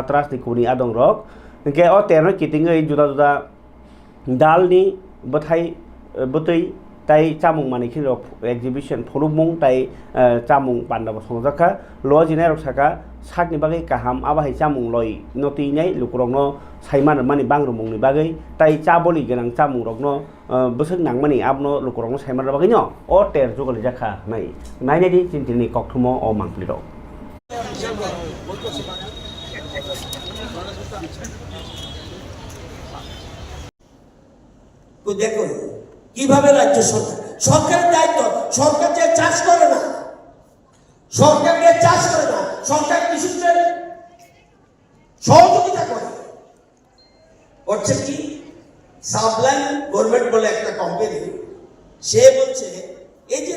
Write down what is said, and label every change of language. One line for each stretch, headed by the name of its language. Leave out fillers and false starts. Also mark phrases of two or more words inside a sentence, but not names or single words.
Kok Borok: ट्रास्टनि कुनि आदं रक के अ तेरनो किटिङै जुदा जुदा दालनि बथाय बतै ताई चामुं मानिखि एक्जिबिशन फनुमुं ताई चामुं पान्डाबो संजाखा लजिनाय रक्साका साकनि बागै काहाम आबाहाय चामुं लय नतिनाय लुकुरंनो साइमान मानि बांग्रुमुंनि बागै ताई चाबलि गोनां चामुं रकनो बोसोर नांमानि आबनो लुकुरंनो साइमान बागै न अ टेर जुगलि जाखा नायनायदि चिन्तिनि कक्टुमो अ मांप्लिरो
Bangla: দেখুন কিভাবে রাজ্য সরকারের দায়িত্ব সরকার যে চাষ করে না সরকার কৃষকদের সহযোগিতা করে করছে কি সাবলাইন গভর্নমেন্ট বলে একটা কোম্পানি সে বলছে